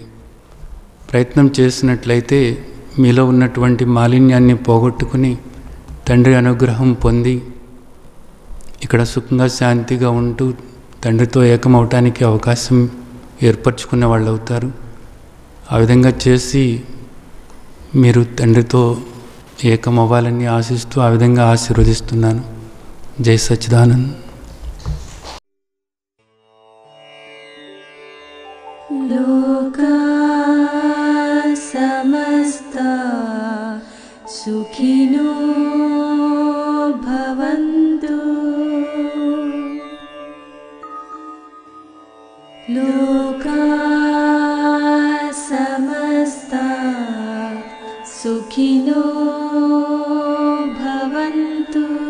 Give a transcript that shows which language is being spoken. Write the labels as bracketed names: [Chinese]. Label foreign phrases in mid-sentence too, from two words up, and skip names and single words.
[Telugu] ప్రయత్నం చేసినట్లయితే మీలో ఉన్నటువంటి మాలిన్యాన్ని పోగొట్టుకుని తండ్రి అనుగ్రహం పొంది ఇక్కడ సుఖంగా శాంతిగా ఉంటూ తండ్రితో ఏకమవటానికి అవకాశం ఏర్పరచుకునే వాళ్ళు అవుతారు. ఆ విధంగా చేసి మీరు తండ్రితో ఏకమవ్వాలని ఆశిస్తూ ఆ విధంగా ఆశీర్వదిస్తున్నాను. జై సచ్చిదానంద్. [Sanskrit] లోకా సమస్తా సుఖినో భవంతు. లోకా సమస్తా సుఖినో భవంతు.